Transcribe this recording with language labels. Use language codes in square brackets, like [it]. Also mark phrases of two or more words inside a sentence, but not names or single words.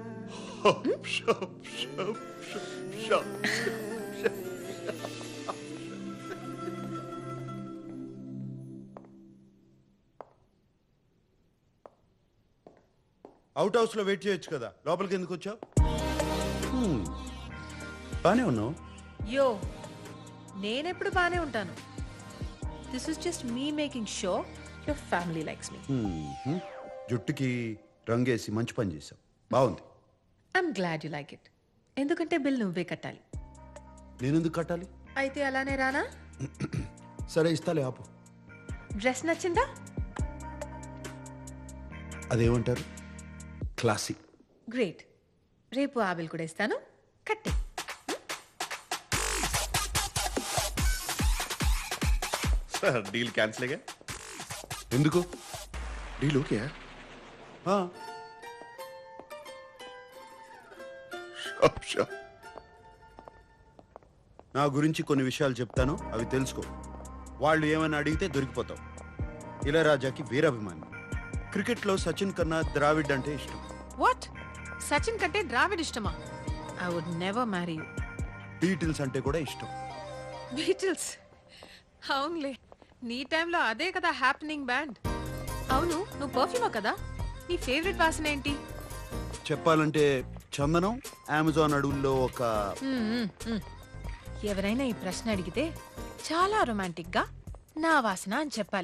[en] out house [te] లో వెయిట్ చేయొచ్చు కదా, లోపలికి ఎందుకు వచ్చావు? బానే ఉన్నావు. యో, నేనెప్పుడు బానే ఉంటాను. [en] This is just me making show your family likes me. [te] జుట్టుకి రంగేసి మంచి పని చేసావు, బాగుంది. [en] I'm glad you like it. [te] ఎందుకంటే బిల్ నువ్వే కట్టాలి. నేనెందుకు కట్టాలి? అయితే అలానే రానా? సరే ఇస్తాలే, ఆపు. డ్రెస్ నచ్చిందా? అదేమంటారు, క్లాసిక్. గ్రేట్. రేపు ఆ బిల్ కూడా ఇస్తాను, కట్టే. [en] deal cancel [hi] है? [te] ఎందుకు? [hi] डील हो गया? [te] ఆ, నా గురించి కొన్ని విషయాలు చెప్తాను, అవి తెలుసుకో. వాళ్ళు ఏమైనా అడిగితే దొరికిపోతావు. ఇళయరాజాకి వీరాభిమాని. క్రికెట్లో సచిన్ కన్నా ద్రావిడ్ అంటే ఇష్టం. వాట్? సచిన్ కంటే ద్రావిడ్ ఇష్టమా? [en] I would never marry you. [te] బీటిల్స్ అంటే కూడా ఇష్టం. బీటిల్స్? అవునులే, నీ టైంలో అదే కదా [en] happening band. [te] అవును, నువ్వు పర్ఫ్యూమా కదా? నీ ఫేవరెట్ వాసన ఏంటి? చెప్పాలంటే చందనం, అమెజాన్ అడవుల్లో ఒక ఎవరైనా ఈ ప్రశ్న అడిగితే చాలా రొమాంటిక్ గా నా వాసన అని చెప్పాలి.